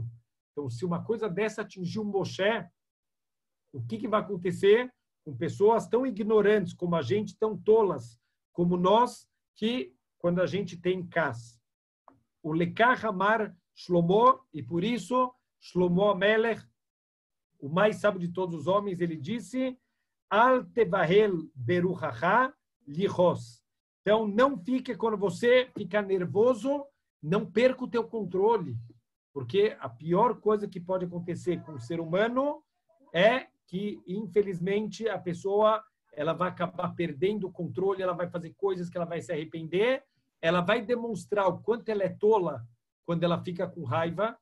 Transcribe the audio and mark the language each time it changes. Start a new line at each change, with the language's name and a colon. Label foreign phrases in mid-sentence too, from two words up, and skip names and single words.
Portuguese: Então, se uma coisa dessa atingiu Moshe, o que vai acontecer com pessoas tão ignorantes como a gente, tão tolas como nós, que quando a gente tem cas?
Hebrew: O Lekach Amar Shlomo,
Portuguese: e por isso Shlomo Melech, o mais sábio de todos os homens, ele disse:
Hebrew: Al tevahel beruchacha lichos.
Portuguese: Então, não fique, quando você ficar nervoso, não perca o teu controle, porque a pior coisa que pode acontecer com o ser humano é que, infelizmente, a pessoa ela vai acabar perdendo o controle, ela vai fazer coisas que ela vai se arrepender, ela vai demonstrar o quanto ela é tola quando ela fica com raiva.